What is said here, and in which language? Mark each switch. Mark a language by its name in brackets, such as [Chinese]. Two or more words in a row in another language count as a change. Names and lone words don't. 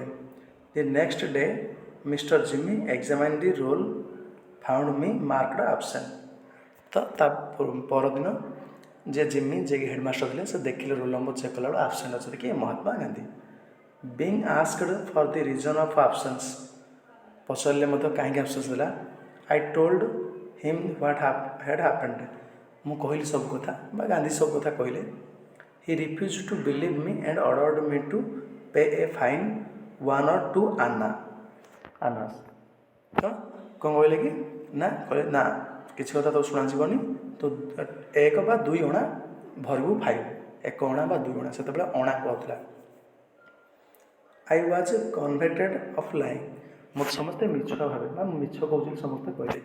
[English] The next day Mr. Jimmy examined the roll, found me marked absent। [Odia] ତ ତା ପରଦିନ ଯେ ଜିମି ଯେ ହେଡ଼ମାଷ୍ଟର ଥିଲେ ସେ ଦେଖିଲେ [English] roll number check [Odia] କଲାବେଳେ ଆବସେଣ୍ଟ ଅଛନ୍ତି କି ମହାତ୍ମା ଗାନ୍ଧୀ। [English] Being asked for the reason of absence, [Odia] ପଚାରିଲେ ମଧ୍ୟ କାହିଁକି ଆବସେନ୍ସ ଥିଲା। [English] I told him what had happened, [Odia] ମୁଁ କହିଲି ସବୁ କଥା ବା ଗାନ୍ଧୀ ସବୁ କଥା କହିଲେ। [English] He refused to believe me and ordered me to pay a fine 1 or 2 annas। [Odia] ତ କ'ଣ କହିଲେ କି ନା କହିଲେ ନା କିଛି କଥା ତ ଶୁଣାଯିବନି, ତ 1 ବା 2 ଅଣା ଭରିବୁ ଫାଇନ୍, 1 ଅଣା ବା 2 ଅଣା, ସେତେବେଳେ ଅଣା କୁହାଉଥିଲା। [English] I was convicted of lying, [Odia] ମୋତେ ସମସ୍ତେ ମିଛ ଭାବେ ବା ମୁଁ ମିଛ କହୁଛି ସମସ୍ତେ କହିଲେ।